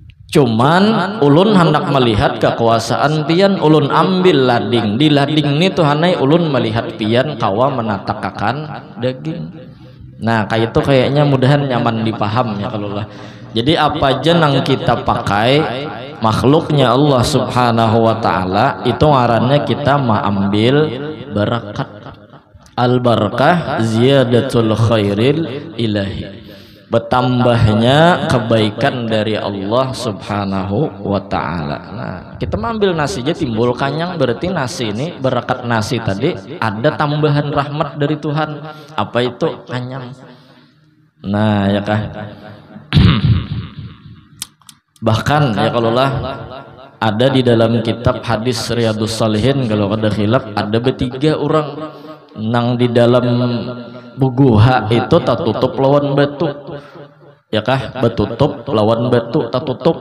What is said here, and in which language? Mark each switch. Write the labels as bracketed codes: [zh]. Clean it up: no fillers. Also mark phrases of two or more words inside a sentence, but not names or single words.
[bjn] Cuman ulun hendak melihat kekuasaan pian, ulun ambil lading, di lading ini tuhanai ulun melihat pian kawa menatakakan daging. Nah kayak itu kayaknya mudahan nyaman dipaham ya kalau lah. [id] Jadi apa aja yang kita pakai makhluknya Allah [ar] سبحانه وتعالى [id] itu ngarannya kita mengambil barakat. [ar] البركة زيادة الخير الإلهي, [id] bertambahnya kebaikan dari Allah [ar] سبحانه وتعالى. [bjn] Nah kita mengambil nasi aja timbul kanyang, berarti nasi ini barakat nasi tadi ada tambahan rahmat dari Tuhan. Apa itu? Kanyang. Nah ya kah. Bahkan ya kalau lah ada di dalam kitab hadis Riyadhus Shalihin kalau ada khilaf ada bertiga orang nang di dalam buguha itu tak tutup lawan batu ya kah, betutup lawan batu tak tutup.